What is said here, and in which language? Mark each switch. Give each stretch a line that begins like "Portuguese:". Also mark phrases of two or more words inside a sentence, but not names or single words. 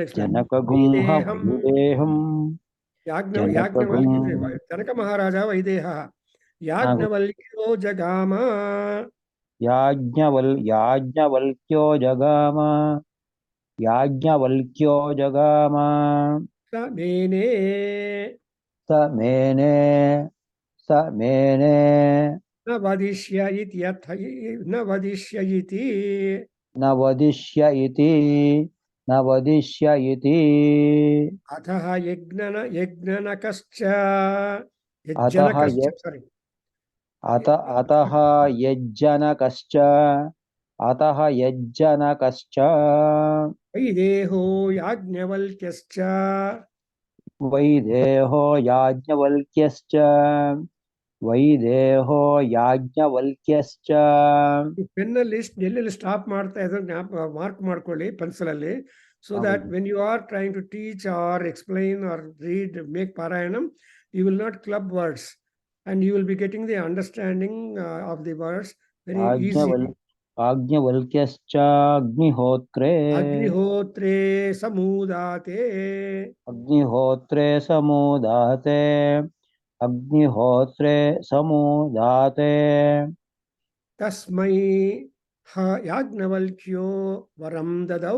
Sanskrit: ಜನಕಗುಂಹ ವೈದೇಹಂ. ಜನಕ ಮಹಾರಾಜ ವೈದೇಹ. ಯಾಜ್ಞವಲ್ಕ್ಯೋ ಜಗಾಮ. ಯಾಜ್ಞವಲ್ಕ್ಯೋ ಜಗಾಮ. ಯಾಜ್ಞವಲ್ಕ್ಯೋ ಜಗಾಮ. ಸ ಮೇನೆ. ಸ ಮೇನೆ. ಸ ಮೇನೆ. ನ ವದಿಷ್ಯ ಇತಿ ನ ವದಿಷ್ಯ ಇತಿ. ನ ವದಿಷ್ಯ ಇತಿ. ನ ವದಿಷ್ಯ ಇತಿ. ಅತಃ ಯಜ್ಞನಕಶ್ಚ. ಸಾರಿ. ಅತಃ ಯಜ್ಜನಕಶ್ಚ. ಅತಃ ಯಜ್ಜನಕಶ್ಚ. ವೈದೇಹೋ ಯಾಜ್ಞವಲ್ಕ್ಯಶ್ಚ. ವೈದೇಹೋ ಯಾಜ್ಞವಲ್ಕ್ಯಶ್ಚ. ವೈದೇಹೋ ಯಾಜ್ಞವಲ್ಕ್ಯಶ್ಚ.
Kannada: ಪೆನ್ನಲ್ಲಿ ಎಲ್ಲೆಲ್ಲಿ ಸ್ಟಾಪ್ ಮಾಡ್ತಾ ಇದ್ರೆ ಮಾರ್ಕ್ ಮಾಡ್ಕೊಳ್ಳಿ ಪೆನ್ಸಿಲಲ್ಲಿ.
English: so that when you are trying to teach or explain or read make ಪಾರಾಯಣಂ, you will not club words and you will be getting the understanding of the words very easily.
Sanskrit: ಆಜ್ಞವಲ್ಕ್ಯಶ್ಚ ಅಗ್ನಿಹೋತ್ರೇ. ಅಗ್ನಿಹೋತ್ರೇ ಸಮೂದಾತೆ. ಅಗ್ನಿಹೋತ್ರೇ ಸಮೂದಾತೆ. ಅಗ್ನಿಹೋತ್ರೇ ಸಮೂದಾತೆ. ತಸ್ಮೈ ಯಾಜ್ಞವಲ್ಕ್ಯೋ ವರಂ ದದೌ.